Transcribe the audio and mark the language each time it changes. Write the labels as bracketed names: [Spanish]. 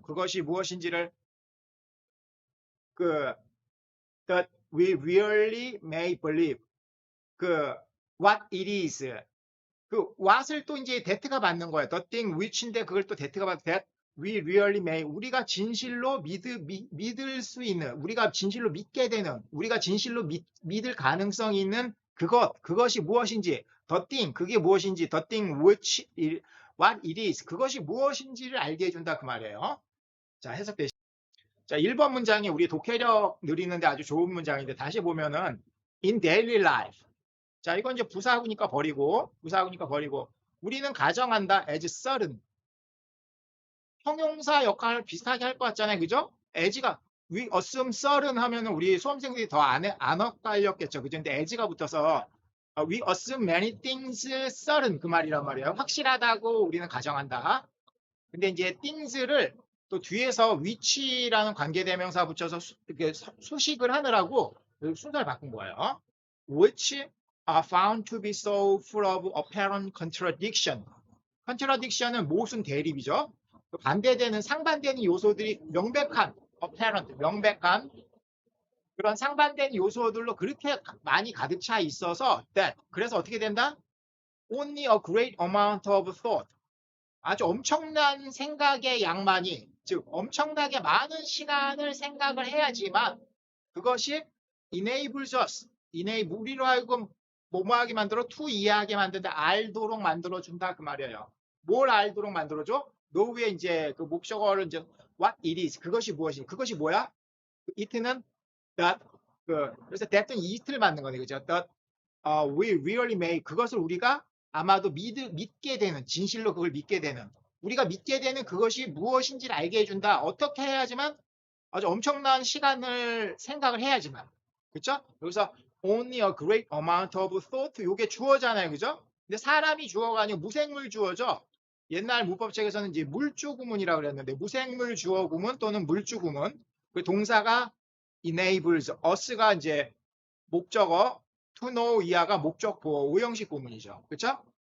[Korean] 그것이 무엇인지를 [English] that we really may believe. what it is. [Korean] what을 또 이제 that가 받는 거예요. [English] the thing which인데 그걸 또 that가 받는 that we really may. [Korean] 우리가 진실로 믿을 수 있는, 우리가 진실로 믿게 되는, 우리가 진실로 믿을 가능성이 있는 그것이 무엇인지, the thing, 그게 무엇인지, the thing which, what it is, 그것이 무엇인지를 알게 해준다 그 말이에요. 자, 해석되시죠? 자, 1번 문장이 우리 독해력 늘리는데 아주 좋은 문장인데 다시 보면은 in daily life. 자, 이건 이제 부사구니까 버리고 우리는 가정한다 as certain. 형용사 역할을 비슷하게 할 것 같잖아요. 그죠? as가 we assume certain 하면은 우리 수험생들이 더 안 엇갈렸겠죠. 그죠? 근데 as가 붙어서 [English] we assume many things certain [Korean] 그 말이란 말이에요. 확실하다고 우리는 가정한다. 근데 이제 things를 또 뒤에서 which라는 관계대명사 붙여서 이렇게 수식을 하느라고 순서를 바꾼 거예요. [English] which are found to be so full of apparent contradiction. [Korean] contradiction은 모순 대립이죠. 반대되는 상반되는 요소들이 명백한 apparent, 명백한 그런 상반된 요소들로 그렇게 많이 가득 차 있어서 that 그래서 어떻게 된다? [English] only a great amount of thought. [Korean] 아주 엄청난 생각의 양만이, 즉 엄청나게 많은 시간을 생각을 해야지만 그것이 enables us, 우리로 하여금 뭐뭐하게 만들어 to 이해하게 만든다, 알도록 만들어준다 그 말이에요. 뭘 알도록 만들어줘? 노후에 이제 그 목적어를 이제 what it is, 그것이 무엇인지, 그것이 뭐야? it는 that, 그래서 that은 it를 만든 거네, 그죠? [English] that we really may, [Korean] 그것을 우리가 아마도 믿게 되는, 진실로 그걸 믿게 되는, 우리가 믿게 되는 그것이 무엇인지를 알게 해준다. 어떻게 해야지만? 아주 엄청난 시간을 생각을 해야지만. 그렇죠? 여기서 only a great amount of thought, 이게 주어잖아요. 그죠? 근데 사람이 주어가 아니고 무생물 주어죠. 옛날 문법책에서는 이제 물주 구문이라고 그랬는데 무생물 주어 구문 또는 물주 구문. 그 동사가 enables, us가 이제 목적어, to know 이하가 목적 보어, 오형식 구문이죠. 그렇죠?